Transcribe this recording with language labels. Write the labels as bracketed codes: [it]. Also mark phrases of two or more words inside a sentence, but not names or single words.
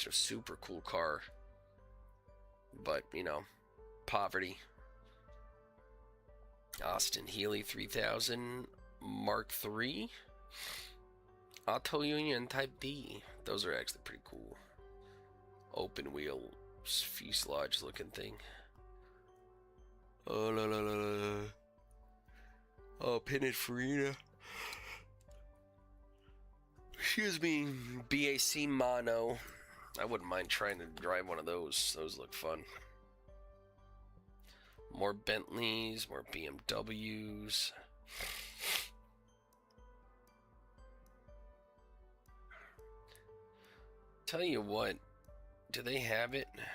[en] A super cool car. But, you know, poverty. Austin Healey 3000 Mark III. Auto Union Type D. Those are actually pretty cool. Open wheel fuselage looking thing. Oh la la la la. Oh, Pininfarina. Excuse me, BAC Mono. I wouldn't mind trying to drive one of those. Those look fun. More Bentleys, more BMWs. Tell you what, do they have it?